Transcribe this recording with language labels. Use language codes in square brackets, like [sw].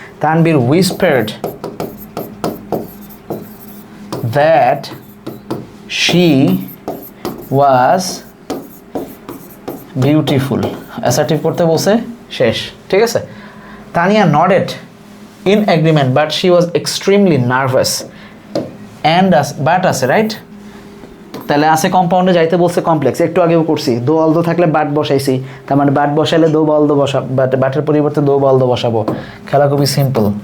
[bn] Tanvir [en] whispered that she was beautiful, [bn] assertive করতে বলছে, শেষ, ঠিক আছে? [en] Tania nodded in agreement but she was extremely nervous and but [bn] আছে, রাইট? তাহলে আছে কম্পাউন্ডে যাইতে বলছে কমপ্লেক্স, একটু আগেও করছি, দো অল দো থাকলে বাট বসাইছি, তার মানে বাট বসাইলে দো বল দো বসা, বাটের পরিবর্তে দো বল দো বসাবো। খেলা খুবই সিম্পল।